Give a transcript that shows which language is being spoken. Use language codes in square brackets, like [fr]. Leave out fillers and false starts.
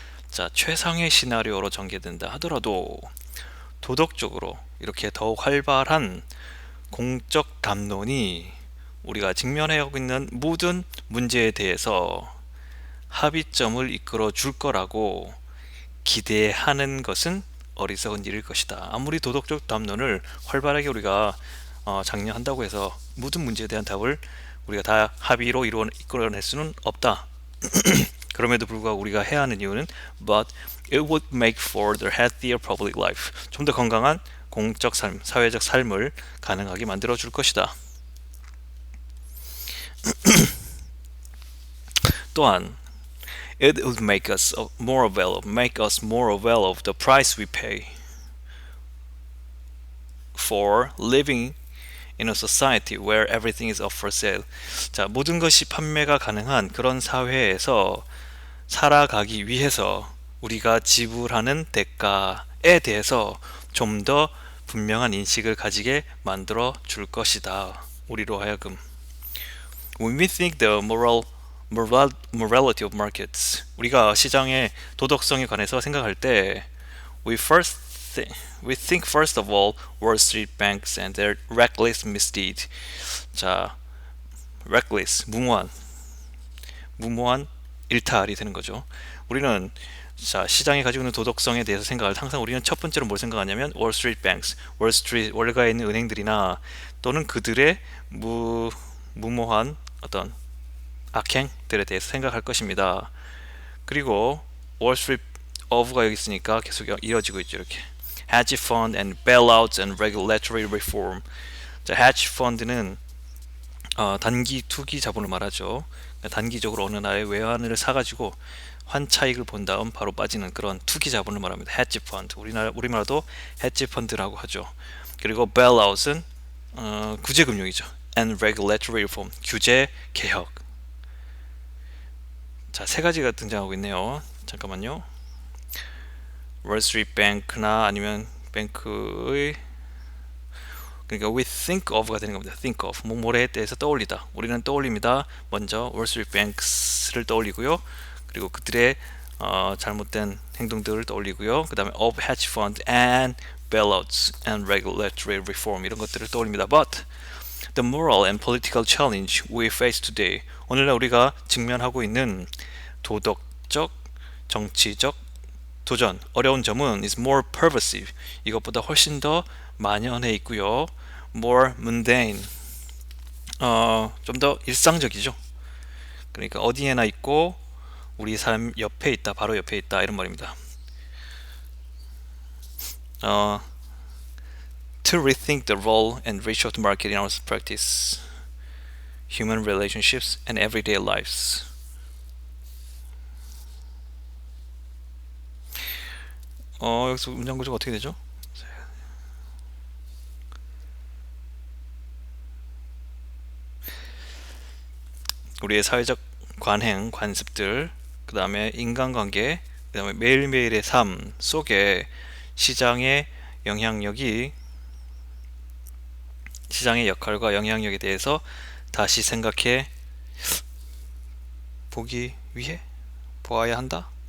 [ko] 자, 최상의 시나리오로 전개된다 하더라도 도덕적으로 이렇게 더욱 활발한 공적 담론이 우리가 직면하고 있는 모든 문제에 대해서 합의점을 이끌어 줄 거라고 기대하는 것은 어리석은 일일 것이다. 아무리 도덕적 담론을 활발하게 우리가 장려한다고 해서 모든 문제에 대한 답을 우리가 다 합의로 이끌어낼 수는 없다. 그럼에도 불구하고 우리가 해야 하는 이유는 [en] but it would make for the healthier public life. [ko] 좀 더 건강한 공적 삶, 사회적 삶을 가능하게 만들어 줄 것이다. [en] 또한 it would make us more aware of the price we pay for living in a society where everything is up for sale. [ko] 자, 모든 것이 판매가 가능한 그런 사회에서 살아가기 위해서 우리가 지불하는 대가에 대해서 좀 더 분명한 인식을 가지게 만들어 줄 것이다. 우리로 하여금. [en] When we think the moral morality of markets. [ko] 우리가 시장의 도덕성에 관해서 생각할 때 [en] we think first of all Wall Street banks and their reckless misdeed. [ko] 자, reckless 무모한 일탈이 되는 거죠. 우리는 자, 시장이 가지고 있는 도덕성에 대해서 생각할 때 항상 우리는 첫 번째로 뭘 생각하냐면 Wall Street banks, 월가에 있는 은행들이나 또는 그들의 무모한 어떤 악행들에 대해서 생각할 것입니다. 그리고 Wall Street of가 여기 있으니까 계속 이어지고 있죠. [en] 이렇게 hedge fund and bailouts and regulatory reform. [ko] 자, hedge fund는 단기 투기 자본을 말하죠. 단기적으로 어느 나라의 외환을 사가지고 환차익을 본 다음 바로 빠지는 그런 투기 자본을 말합니다. hedge fund. 우리말로도 hedge fund라고 하죠. 그리고 bailout은 구제금융이죠. [en] and regulatory reform. 규제 개혁. [ko] 자, 세 가지가 등장하고 있네요. 잠깐만요. 월스트리트 뱅크나 아니면 뱅크의 그러니까 we think of가 되는 겁니다. think of 뭐뭐에 대해서 떠올리다. 우리는 떠올립니다. 먼저 월스트리트 뱅크를 떠올리고요. 그리고 그들의 잘못된 행동들을 떠올리고요. 그 다음에 [en] of hedge fund and bailouts and regulatory reform [ko] 이런 것들을 떠올립니다. [en] But the moral and political challenge we face today. [ko] 오늘날 우리가 직면하고 있는 도덕적, 정치적 도전, 어려운 점은 [en] is more pervasive. [ko] 이것보다 훨씬 더 만연해 있고요. [en] more mundane. [ko] 좀 더 일상적이죠. 그러니까 어디에나 있고 우리 삶 옆에 있다, 바로 옆에 있다 이런 말입니다. [en] To rethink the role and reach of the market in our practice, human relationships, and everyday lives. [ko] 여기서 문장 구조가 어떻게 되죠? 우리의 사회적 관행, 관습들, 그 다음에 인간관계, 그 다음에 매일매일의 삶 속에 시장의 역할과 영향력에 대해서 다시 생각해 보아야 한다.